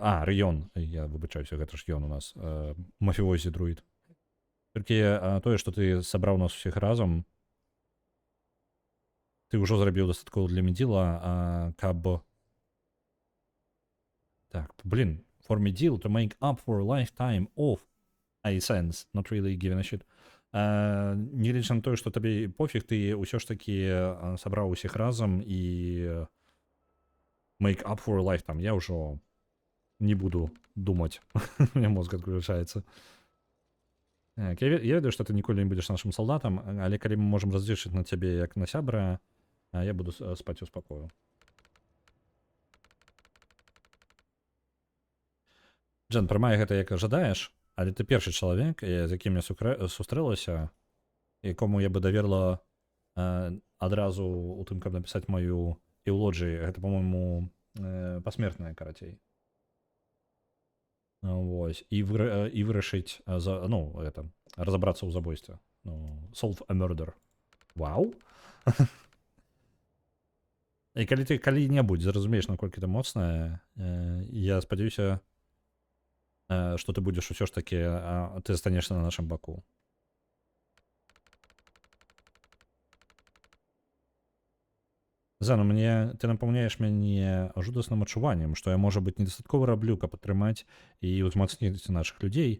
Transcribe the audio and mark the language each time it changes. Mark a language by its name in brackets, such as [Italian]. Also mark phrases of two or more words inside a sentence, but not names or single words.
[Belarusian] Рыён. Я выбачаюся, гэта ж ён у нас. Мафіозі друід. Толькі тое, што ты сабраў нас усіх разам, ты ўжо зрабіў дастаткова для медзіла, каб... [Russian] Так, блин. [English] For медзіл, to make up for a lifetime of sense, not really giving a shit. [Belarusian] Не лічна на тое, што табе пофіг, ты ўсё ж такі сабраў усіх разам і [English] make up for a lifetime. [Belarusian] Я ўжо не буду думаць. [Russian] У меня мозг [Belarusian] адключаецца. Так, я ведаю, што ты ніколі не будзеш нашым салдатам, але калі мы можам разлічыць на цябе як на сябра, я буду спаць у спакою. Джен, прымай гэта як жадаеш, але ты першы чалавек, з якім я сустрэлася, якому я бы даверла адразу у тым, каб напісаць маю эўлоджы, гэта, па-мойму, пасмертная, карацей. Вось. І вырашыць, разабрацца ў забойстве. [English] Solve a murder. Вау! [Belarusian] І калі ты калі-небудзь зразумееш, наколькі ты моцная, я спадзяюся, што ты будзеш усё ж такі, ты застанешся на нашым баку. Зана, ты напаўняеш мяне жудасным адчуваннем, што я, можа быць, недастаткова раблю, каб атрымаць і ўзмацніць нашых людзей.